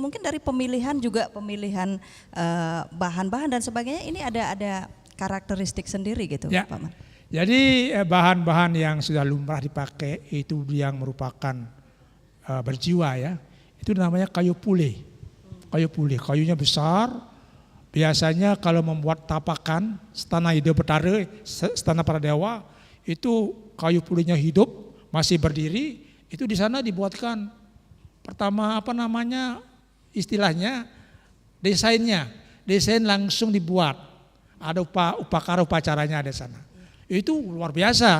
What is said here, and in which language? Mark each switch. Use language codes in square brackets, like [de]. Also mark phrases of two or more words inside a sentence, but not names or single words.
[id] Mungkin dari pemilihan bahan-bahan dan sebagainya ini ada karakteristik sendiri gitu, Ya. Pak Man. Jadi bahan-bahan yang sudah lumrah dipakai itu yang merupakan berjiwa ya. Itu namanya kayu pule. Kayu pule, kayunya besar. Biasanya kalau membuat tapakan, stana ide betara, stana para dewa, itu kayu pulenya hidup, masih berdiri, itu di sana dibuatkan pertama istilahnya desain langsung dibuat. Ada upacaranya ada di sana. Itu luar biasa.